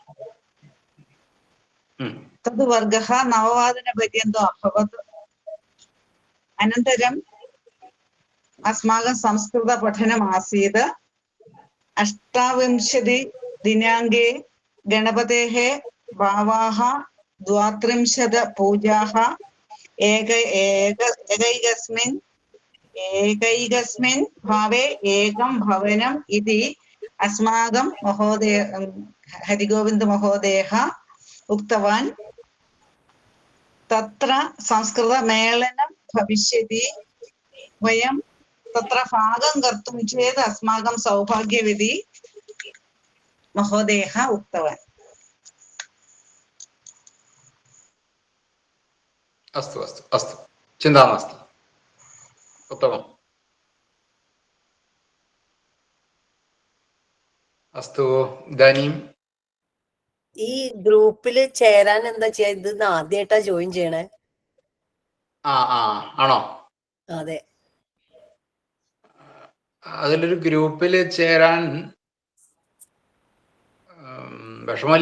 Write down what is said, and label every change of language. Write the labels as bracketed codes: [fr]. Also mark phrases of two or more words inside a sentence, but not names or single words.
[sa] തത് വർഗഃ 9:00 അഭവത്. അനന്തരം അസ്മാകം സംസ്കൃത പഠനം ആസീത്. 28 ദിനാങ്കേ ഗണപതേഃ ഭാവാः 32 പൂജാः एकैकस्मिन् भावे एकं भवनम् इति अस्माकं महोदय हरिगोविन्द महोदयः उक्तवान्. तत्र संस्कृतमेलनं भविष्यति. वयं तत्र भागं कर्तुं चेत् अस्माकं सौभाग्यमिति महोदयः उक्तवान्. अस्तु अस्तु अस्तु, चिन्ता नास्ति. उत्तमम् अस्तु इदानीं [ml] ഈ ഗ്രൂപ്പില് ചേരാൻ എന്താ ചെയ്യാ? ഇത് ആദ്യമായിട്ടാ ജോയിൻ ചെയ്യണേ. ആണോ? അതെ. അതിലൊരു ഗ്രൂപ്പിൽ ചേരാൻ വിഷമമില്ല.